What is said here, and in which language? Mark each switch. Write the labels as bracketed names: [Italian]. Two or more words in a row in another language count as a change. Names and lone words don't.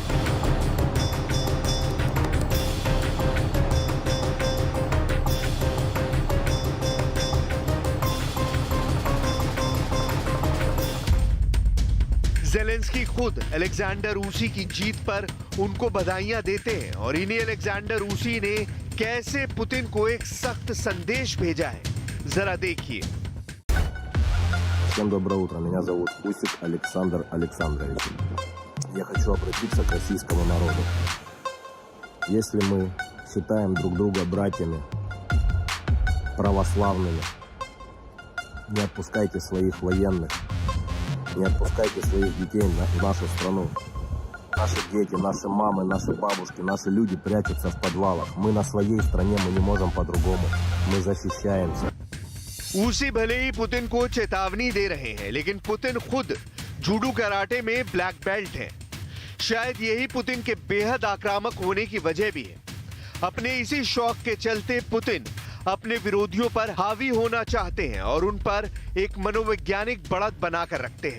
[Hindi] ज़ेलेंस्की खुद अलेक्जेंडर ऊसी की जीत पर उनको बधाइयां देते हैं और इन्हीं अलेक्जेंडर ऊसी ने कैसे पुतिन को एक सख्त संदेश भेजा है, जरा देखिए। [Russian] Всем доброе утро, меня зовут Усик Александр Александрович. Я хочу обратиться к российскому народу. Если мы считаем друг друга братьями, православными, не отпускайте своих военных, не отпускайте своих детей в нашу страну. Наши дети, наши мамы, наши бабушки, наши люди прячутся в подвалах. Мы на своей стране, мы не можем по-другому. Мы защищаемся. [Hindi] ऊसी भले ही पुतिन को चेतावनी दे रहे हैं, लेकिन पुतिन खुद जूडो कराटे में [English] black belt [Hindi] हैं। शायद यही पुतिन के बेहद आक्रामक होने की वजह भी है। अपने इसी शौक के चलते पुतिन अपने विरोधियों पर हावी होना चाहते हैं और उन पर एक मनोवैज्ञानिक बढ़त बनाकर रखते हैं।